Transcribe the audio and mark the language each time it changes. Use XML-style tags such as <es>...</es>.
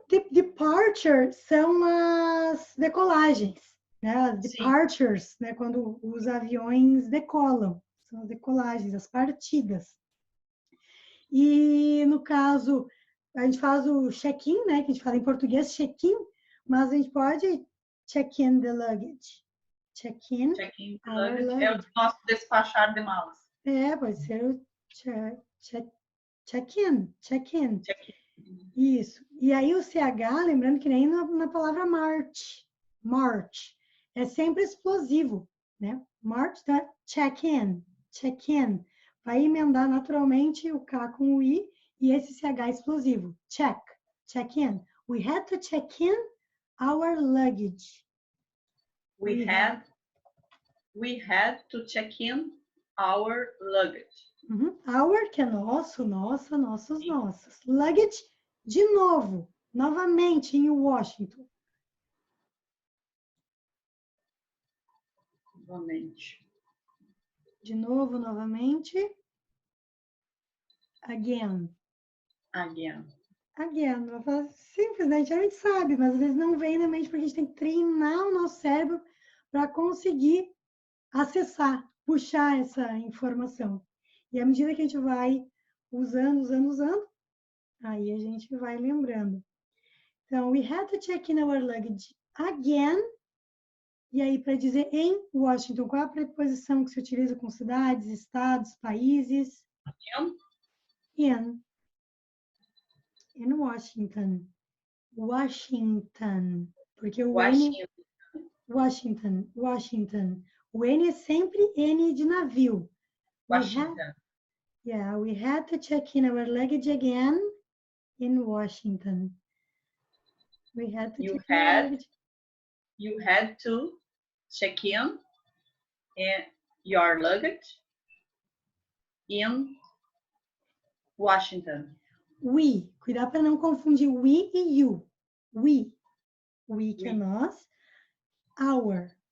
<pt>Departure são as decolagens. Né? As departures, né? Quando os aviões decolam. São as decolagens, as partidas. E, no caso, a gente faz o check-in, né? Que a gente fala em português, check-in, mas a gente pode check-in the luggage. Check-in. Check-in the luggage é o nosso despachar de malas. Pode ser o check-in. Check-in. Isso. E aí o CH, lembrando que nem na palavra march. March. É sempre explosivo, né? March, tá? Check-in. Check-in. Vai emendar naturalmente o K com o I e esse CH explosivo. Check. Check-in.</pt> <en>We had to check in our luggage. We had to check in our luggage.</en> <pt>Our, que é nosso, nossa, nossos, nossas. Luggage, de novo, novamente em Washington. Novamente. De novo, novamente.</pt> <en>Again. Again. Again.</en> <pt>Simplesmente a gente sabe, mas às vezes não vem na mente porque a gente tem que treinar o nosso cérebro para conseguir acessar, puxar essa informação. E à medida que a gente vai usando, aí a gente vai lembrando.</pt> <en>Então, we had to check in our luggage again.</en> <pt>E aí, para dizer em Washington, qual é a preposição que se utiliza com cidades, estados, países?</pt> <en>In Washington. Washington. Porque o N...</en> <pt>Washington. O N é sempre N de navio.</pt> <en>Washington. We had to check in our luggage again in Washington. We had to check in our luggage. You had to check in your luggage in Washington. We.</en> <pt>Cuidado para não confundir we e you. We que é nós. Our.</pt>